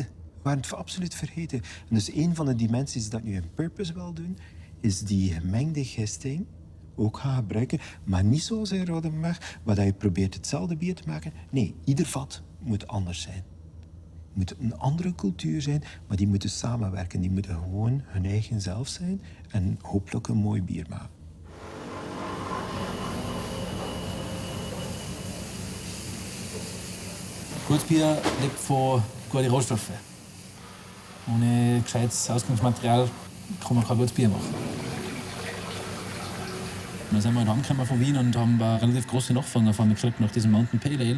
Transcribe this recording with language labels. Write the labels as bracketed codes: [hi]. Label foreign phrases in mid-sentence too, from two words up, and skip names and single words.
[nl] We waren het absoluut vergeten. En dus een van de dimensies dat nu een purpose wil doen, is die gemengde gisting ook gaan gebruiken, maar niet zoals in Rodenbach, waar je probeert hetzelfde bier te maken. Nee, ieder vat moet anders zijn. Het moet een andere cultuur zijn, maar die moeten samenwerken. Die moeten gewoon hun eigen zelf zijn en hopelijk een mooi bier maken. [de] Gutes Bier lebt von guten Rohstoffen. Ohne gescheites Ausgangsmaterial kann man kein gutes Bier machen. Dann sind wir heimgekommen von Wien und haben eine relativ große Nachfrage auf einmal gekriegt nach diesem Mountain Pale Ale.